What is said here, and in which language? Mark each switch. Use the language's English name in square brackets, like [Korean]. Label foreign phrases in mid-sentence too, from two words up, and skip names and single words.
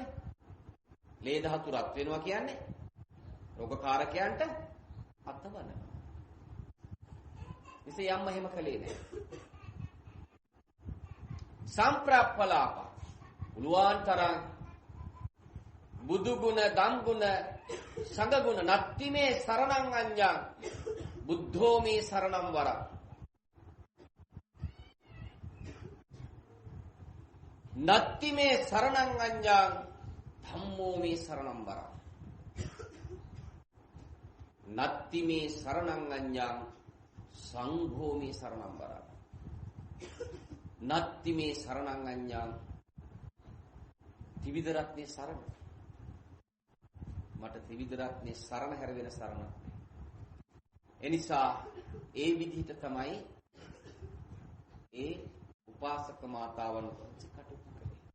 [Sinhala] ලේ ධාතු රත් වෙනවා කියන්නේ රෝගකාරකයන්ට අතවනවා. ඉතින් යම්ම එහෙම කළේ නැහැ. සම්ප්‍රප්පලාප උලුවාන් තරම් බුදු ගුණ, ධම් ගුණ, සංඝ ගුණ [Pali] නත්ති මේ සරණං අඤ්ඤං බුද්ධෝ මේ සරණං වරං. නත්ති මේ සරණං අඤ්ඤං ධම්මෝ මේ සරණං වරං. නත්ති මේ සරණං අඤ්ඤං සංඝෝ මේ සරණං වරං. නත්ති මේ සරණං අඤ්ඤං [Sinhala] ත්‍රිවිධ රත්නේ සරණ. මට ත්‍රිවිධ රත්නේ සරණ හැර වෙන සරණක්. එනිසා ඒ විදිහට තමයි ඒ උපාසක මාතාවන් කටයුතු කළේ.